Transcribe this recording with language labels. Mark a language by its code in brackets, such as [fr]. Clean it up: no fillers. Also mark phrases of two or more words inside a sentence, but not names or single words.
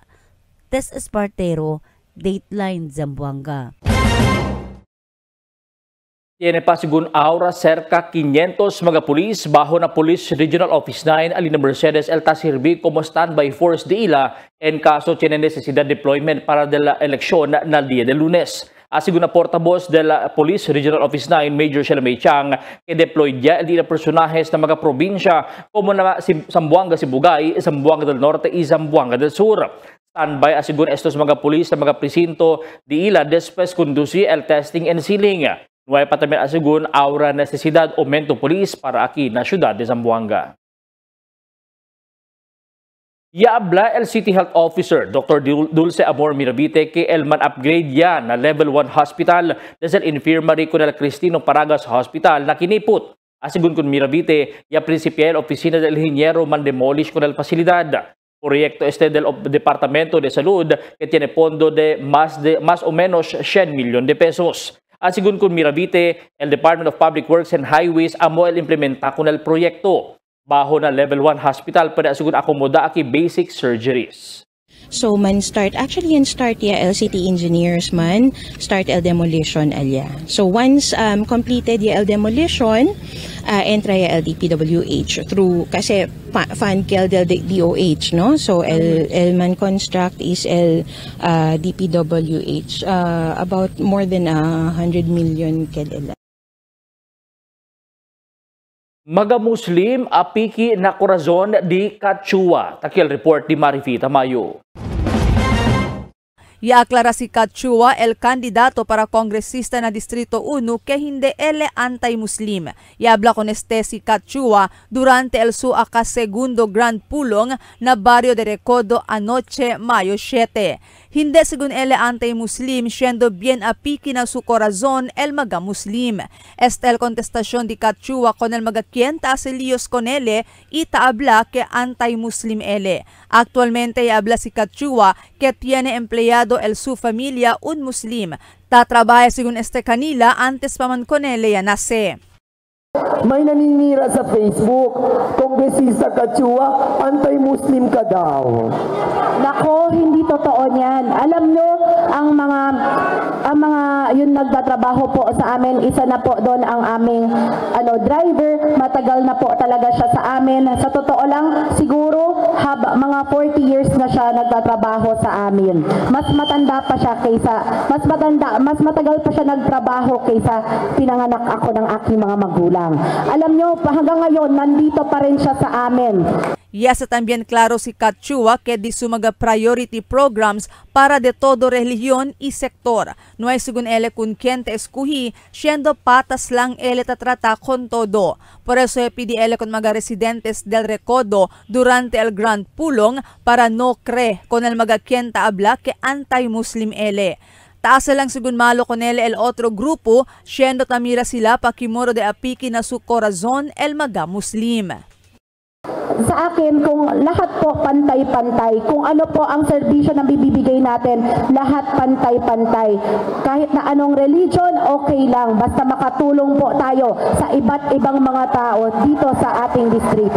[cbk] Tess Espartero, Dateline Zamboanga. Tiene pa sigun aura cerca 500 mga pulis bajo na Police Regional Office 9 Alina Mercedes El Tasirbi como [en] standby force [cbk] de ila en caso tiene necesidad deployment para de la eleksyon na día de lunes. Asigun na portavoz de la Police Regional Office 9 Major Shelamay Chang que deployed ya el día personajes na mga probinsya como na Zamboanga Sibugay, Zamboanga del Norte y Zamboanga del Sur. Standby asigun estos mga pulis na mga presinto de ila después conduci el [en] testing and sealing. [cbk] Nuay pa también asigun aura necesidad aumento polis para aquí na siyudad de Zamboanga. Yaabla el [en] City Health Officer [cbk] Dr. Dulce Amor Mirabite que el man upgrade ya na [en] level 1 hospital [cbk] desde el infirmary con el Cristino Paragas Hospital na kiniput. Asigun kun Mirabite, ya principal oficina del ingeniero man demolish con el pasilidad. Proyecto este del Departamento de Salud que tiene fondo de más o menos 100 millones de pesos. Asigun kun Mirabite, el Department of Public Works and Highways amo el implementa con el proyecto. Bajo na [en] level 1 hospital [cbk] para asigun akomoda aki [en] basic surgeries. [cbk] So man start ya LCT engineers man start el demolition alya. So [en] once completed [cbk] ya el demolition entra ya el DPWH through kasi fund kel del DOH no. So el man construct is el DPWH [en] about more than 100 million [cbk] kel el. Mga Muslim apiki na korazon di Cachua. Takil report di Marifita Mayo. Iaklara si Cachua, el kandidato para kongresista na Distrito 1 que hindi ele anti-Muslim. Iabla con este si Cachua durante el su segundo Grand Pulong na Barrio de Recodo anoche Mayo 7. Hindi según ele anti-Muslim, siendo bien apiki na su corazón el mga Muslim. Esta el contestación di Cachua con el mga kienta asilios con ele y taabla que anti-Muslim ele. Actualmente iabla si Cachua que tiene empleado el su familia un Muslim. Tatrabahe según este kanila antes pa man con ele ya nase. [tl] May naninira sa Facebook, Kongresista Cachua, anti-Muslim ka daw. Nako, hindi totoo niyan. Alam nyo, ang mga yun nagtatrabaho po sa amin, isa na po doon ang aming driver, matagal na po talaga siya sa amin. Sa totoo lang, siguro mga 40 years na siya nagtatrabaho sa amin. Mas matanda pa siya mas matagal pa siya nagtrabaho kaysa pinanganak ako ng aking mga magulang. Alam nyo, hanggang ngayon, nandito pa rin siya sa amin. [cbk] Yes, también claro si Cachua que di sumaga [en] priority programs [cbk] para de todo religión y sector. No hay según ele kun quien te escogí, siendo patas lang ele tatrata con todo. Por eso pidi ele con mga residentes del Recodo durante el Grand Pulong para no cree con el mga quien habla que anti-Muslim ele. Taas lang sigun malo con ele el otro grupo, siendo tamira sila pakimuro de apiki na su corazon el mga Muslim. [tl] Sa akin, kung lahat po pantay-pantay, kung ano po ang serbisyo na bibibigay natin, lahat pantay-pantay. Kahit na anong religion, okay lang. Basta makatulong po tayo sa iba't ibang mga tao dito sa ating distrito.